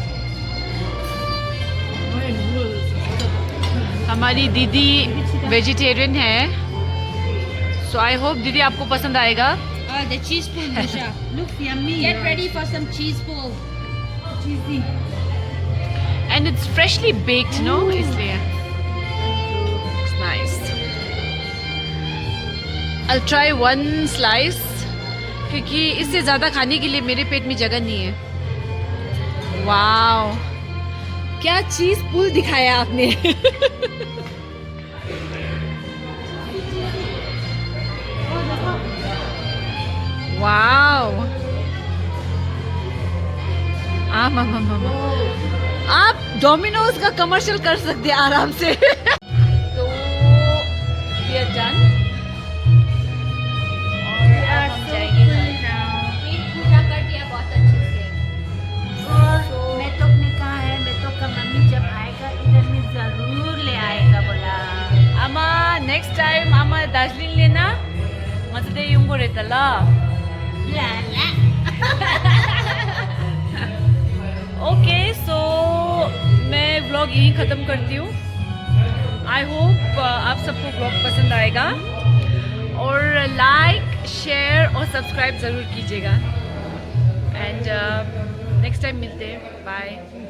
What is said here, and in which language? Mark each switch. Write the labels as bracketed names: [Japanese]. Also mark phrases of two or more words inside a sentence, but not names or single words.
[Hindi] हमारी दीदी वेजिटेरियन है, [English] so I hope [Hindi] दीदी आपको पसंद आएगा. [English] the cheese pool, Busha. Looks yummy. Get ready for some cheese pool. Cheesy. and it's freshly baked, no, इसलिए it's nice. I'll try one slice, [Hindi] क्योंकि इससे ज़्यादा खाने के लिए मेरे पेट में जगह नहीं है. वाओ, क्या [English] cheese pull [Hindi] दिखाया आपने. वाओ, आप डोमिनोज का कमर्शियल कर सकते हैं आराम से. तो [English] we are done. [Hindi] पूजा कर दिया बहुत अच्छे से. और मैं तो ने कहा है, मैं तो का मम्मी जब आएगा इधर में जरूर ले आएगा बोला. [Nepali] आमा [English] next time [Nepali] आमा दार्जिलिङ लेना मजाले युङको रेता ल. [English] okay, so [Hindi] मैं व्लॉग यहीं ख़त्म करती हूँ. [English] I hope [Hindi] आप सबको व्लॉग पसंद आएगा, और लाइक, शेयर और सब्सक्राइब ज़रूर कीजिएगा. [English] and next time [Hindi] मिलते हैं. [English] बाय.